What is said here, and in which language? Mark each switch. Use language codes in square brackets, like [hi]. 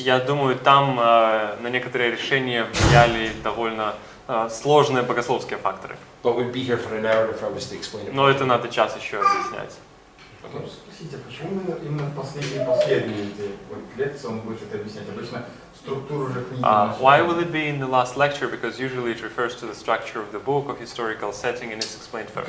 [ru] я думаю, там на некоторые решения влияли довольно сложные богословские факторы. [en] But we'd be here for an hour if I was to explain it. [ru] Но это надо час еще объяснять. Спросите, почему именно в последние лекции он будет это объяснять? Обычно структуру же книги. [en] Why will it be in the last lecture? Because usually it refers to the structure of the book, of historical setting, and it's explained first.